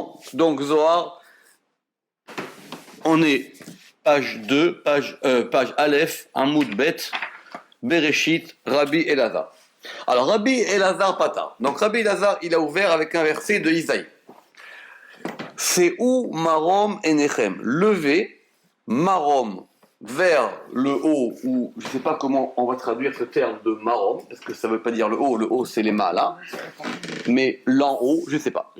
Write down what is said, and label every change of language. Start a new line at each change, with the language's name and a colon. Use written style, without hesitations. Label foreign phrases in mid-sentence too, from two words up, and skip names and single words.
French: Donc Zohar, on est page 2, page Aleph,
Hebrew: עמוד ב,
French: Bereshit, Rabbi Elazar. Alors Rabbi Elazar Pata. Donc Rabbi Elazar, il a ouvert avec un verset de Isaïe. C'est où
Hebrew: מרום עיניכם.
French: Levez Marom vers le haut, ou je ne sais pas comment on va traduire ce terme de Marom, parce que ça ne veut pas dire le haut c'est les mâts là, mais l'en haut, je ne sais pas.